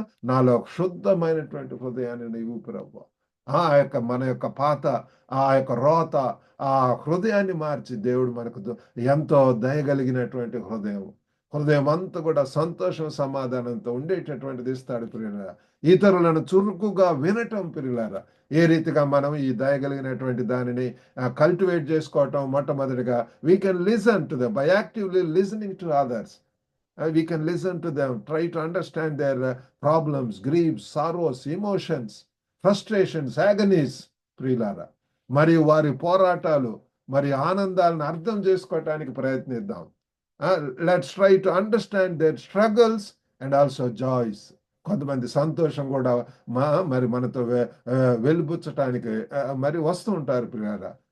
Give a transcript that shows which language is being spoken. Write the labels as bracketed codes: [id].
[te] నాలో శుద్ధమైనటువంటి హృదయాన్ని నీవు ప్రభువా. ఆ యొక్క మన యొక్క పాత ఆ యొక్క రోత ఆ హృదయాన్ని మార్చి దేవుడు మనకు ఎంతో దయగలిగినటువంటి హృదయం అంతా కూడా సంతోషం, సమాధానంతో ఉండేటటువంటిది ఇస్తాడు ప్రియులారా. ఇతరులను చురుకుగా వినటం ప్రియులారా. ఏ రీతిగా మనం ఈ దయగలిగినటువంటి దానిని కల్టివేట్ చేసుకోవటం, మొట్టమొదటిగా [en] We can listen to them by actively listening to others. We can listen to them, try to understand their problems, griefs, sorrows, emotions, frustrations, agonies, [te] ప్రియులారా. మరియు వారి పోరాటాలు మరి ఆనందాలను అర్థం చేసుకోవటానికి ప్రయత్నిద్దాం. [en] Let's try to understand their struggles and also joys. [te] కొంతమంది సంతోషం కూడా మరి మనతో వెలుబుచ్చటానికి మరి వస్తూ ఉంటారు ప్రియులారా.